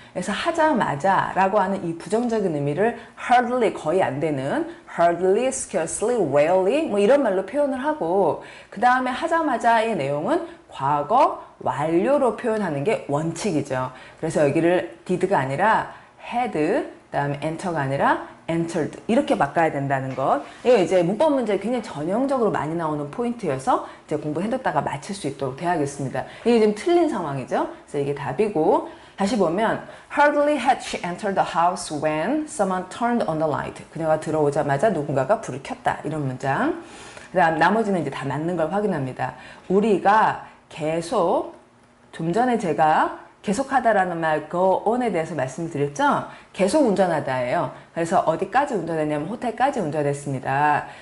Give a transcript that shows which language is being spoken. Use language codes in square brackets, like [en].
[ko] 그래서 하자마자 라고 하는 이 부정적인 의미를 hardly 거의 안 되는 hardly, scarcely, rarely 뭐 이런 말로 표현을 하고 그 다음에 하자마자의 내용은 과거 완료로 표현하는 게 원칙이죠. 그래서 여기를 did가 아니라 had 그 다음에 enter가 아니라 entered 이렇게 바꿔야 된다는 것. 이게 이제 문법 문제 굉장히 전형적으로 많이 나오는 포인트여서 이제 공부해뒀다가 맞출 수 있도록 돼야겠습니다. 이게 지금 틀린 상황이죠. 그래서 이게 답이고 다시 보면 [en] hardly had she entered the house when someone turned on the light. [ko] 그녀가 들어오자마자 누군가가 불을 켰다. 이런 문장. 그 다음 나머지는 이제 다 맞는 걸 확인합니다. 우리가 계속 좀 전에 제가 계속하다라는 말 go on에 대해서 말씀드렸죠. 계속 운전하다예요. 그래서 어디까지 운전했냐면 호텔까지 운전했습니다.